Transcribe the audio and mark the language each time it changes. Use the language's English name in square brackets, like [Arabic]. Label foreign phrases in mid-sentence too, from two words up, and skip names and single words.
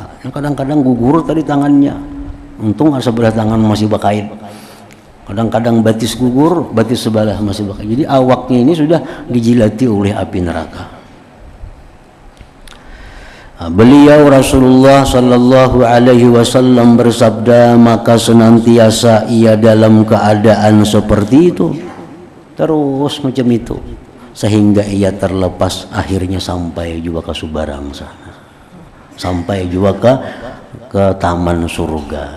[Banjar] Kadang-kadang gugur tadi tangannya. Untung sebelah tangan masih bakait. Kadang-kadang batis gugur, batis sebelah masih bakait. Jadi awaknya ini sudah dijilati oleh api neraka. Beliau Rasulullah [Arabic] sallallahu alaihi wasallam [Banjar] bersabda, maka senantiasa ia dalam keadaan seperti itu. Terus macam itu sehingga ia terlepas, akhirnya sampai juga ke Subarang sana, sampai juga ke taman surga.